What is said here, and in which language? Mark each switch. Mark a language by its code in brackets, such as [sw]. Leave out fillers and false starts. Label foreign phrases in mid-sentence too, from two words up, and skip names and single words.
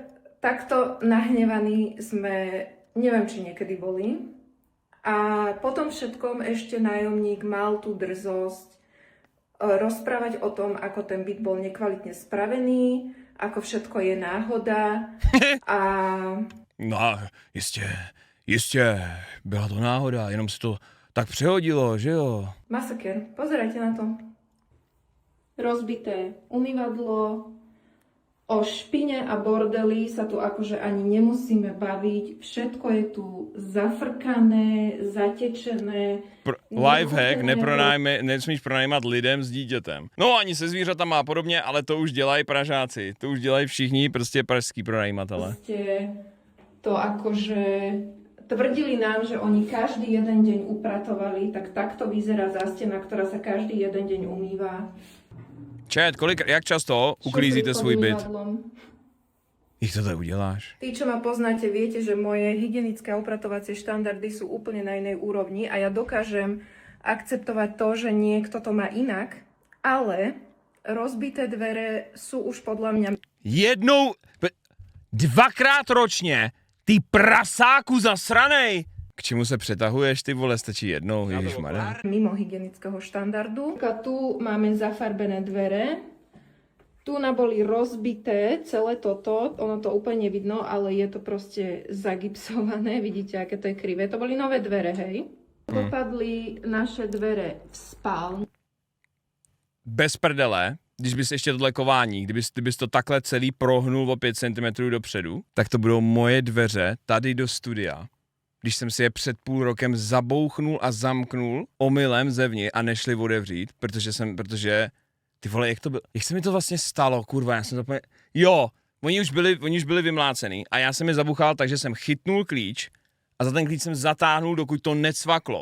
[sk] Takto nahnevaní sme, neviem, či niekedy boli. A potom všetkom ešte nájomník mal tú drzosť rozprávať o tom, ako ten byt bol nekvalitne spravený, ako všetko je náhoda a... No, [cs] jistě, byla to náhoda, jenom se to tak přehodilo, že jo? [sk] Masaker, pozerajte na to. Rozbité umývadlo, O špine a bordeli sa tu akože ani nemusíme baviť. Všetko je tu zafrkané, zatečené. [cs] Lifehack, nesmíš pronajímat lidem s dítětem. No ani se zvířatama a podobně, ale to už dělají Pražáci. To už dělají všichni prostě pražský pronajímatele. [sk] Proste to akože tvrdili nám, že oni každý jeden deň upratovali, tak takto vyzerá zástena, ktorá sa každý jeden deň umýva. [cs] Čet, jak často uklízíte svůj byt? Jak to tak uděláš? [sk] Tí, čo ma poznáte, viete, že moje hygienické a upratovacie štandardy sú úplne na inej úrovni a ja dokážem akceptovať to, že niekto to má inak, ale rozbité dvere sú už podľa mňa... [cs] Dvakrát ročně, ty prasáku zasranej! K čemu se přetahuješ, ty vole, stačí jednou, ježišmarja. [sk] Mimo hygienického štandardu. Tu máme zafarbené dvere. Tu boli rozbité celé toto. Ono to úplne nevidno, ale je to proste zagipsované. Vidíte, aké to je krivé. To boli nové dvere, hej. Popadli naše dvere v spálni. [cs] Bez prdele, když bys ještě tohle kování, kdybys to takhle celý prohnul o 5 cm dopředu, tak to budou moje dveře tady do studia. Když jsem si je před půl rokem zabouchnul a zamknul omylem zevnitř a nešli otevřít, protože ty vole, jak se mi to vlastně stalo, kurva, já jsem to jo, oni už byli vymlácený a já jsem je zabuchal, takže jsem chytnul klíč a za ten klíč jsem zatáhnul, dokud to necvaklo.